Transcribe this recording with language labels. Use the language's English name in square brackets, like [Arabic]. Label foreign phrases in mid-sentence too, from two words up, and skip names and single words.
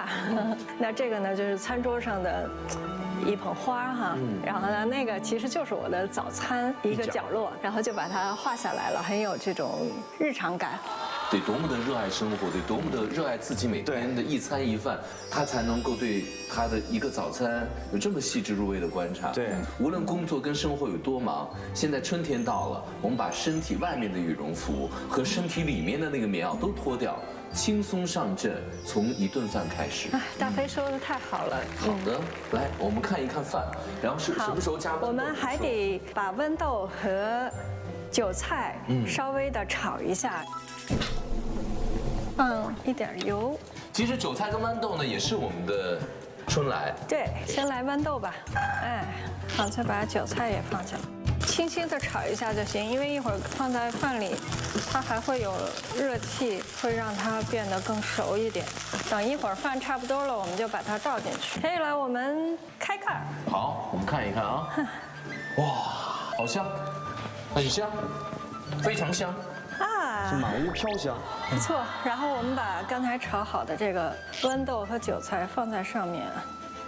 [Chinese] 那這個呢，就是餐桌上的一捧花哈，然後呢，那個其實就是我的早餐一個角落，然後就把它畫下來了，很有這種日常感。得多麼的熱愛生活，得多麼的熱愛自己每天的一餐一飯，他才能夠對他的一個早餐有這麼細緻入微的觀察。對，無論工作跟生活有多忙，現在春天到了，我們把身體外面的羽絨服和身體裡面的那個棉襖都脫掉，輕鬆上陣，從一頓飯開始。大飛說的太好了。好的，來，我們看一看飯，然後是什麼時候加豌豆？我們還得把豌豆和韭菜稍微的炒一下。放一點油。其實韭菜跟豌豆呢，也是我們的春來。對，先來豌豆吧。好，再把韭菜也放进來，輕輕的炒一下就行，因為一會兒放在飯裡，它還會有熱氣，會讓它變得更熟一點。等一會兒飯差不多了，我們就把它倒進去。可以了，我們開蓋。好，我們看一看啊。哇，好香，很香，非常香。是滿屋飄香，不錯。然後我們把剛才炒好的這個豌豆和韭菜放在上面，